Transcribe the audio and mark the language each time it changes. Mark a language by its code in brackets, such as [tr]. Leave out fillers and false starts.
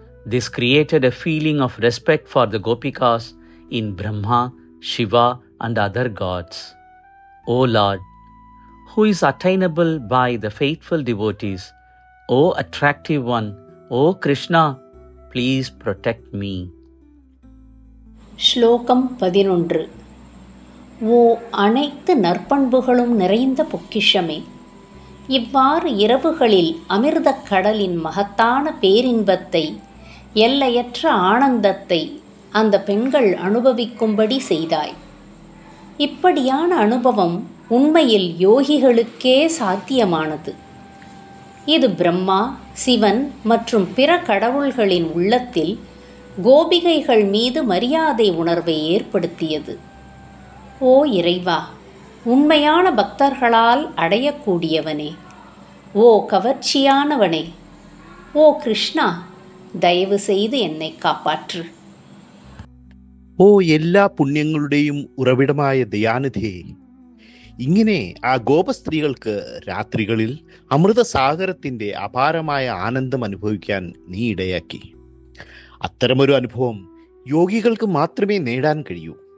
[en] This created a feeling of respect for the Gopikas in Brahma, Shiva, and other gods. O Lord, who is attainable by the faithful devotees, O attractive one, O Krishna, please protect me. [ta] ஸ்லோகம் 11. ஓ அனைத்து நற்பண்புகளும் நிறைந்த பொக்கிஷமே, இவ்வாறு இரவுகளில் அமிர்தக் கடலின் மகத்தான பேரின்பத்தை, எல்லையற்ற ஆனந்தத்தை அந்த பெண்கள் அனுபவிக்கும்படி செய்தாய். இப்படியான அனுபவம் உண்மையில் யோகிகளுக்கே சாத்தியமானது. இது பிரம்மா, சிவன் மற்றும் பிற கடவுள்களின் உள்ளத்தில் கோபிகைகள் மீது மரியாதை உணர்வை ஏற்படுத்தியது. ஓ இறைவா, உண்மையான பக்தர்களால் அடையக்கூடியவனே, ஓ கவர்ச்சியானவனே, ஓ கிருஷ்ணா, தயவு செய்து என்னை காப்பாற்று. [ml] ഓ എല്ലാ പുണ്യങ്ങളുടെയും ഉറവിടമായ ദയാനിധേ, ഇങ്ങനെ ആ ഗോപസ്ത്രീകൾക്ക് രാത്രികളിൽ അമൃതസാഗരത്തിന്റെ അപാരമായ ആനന്ദം അനുഭവിക്കാൻ നീ ഇടയാക്കി. അത്തരമൊരു അനുഭവം യോഗികൾക്ക് മാത്രമേ നേടാൻ കഴിയൂ.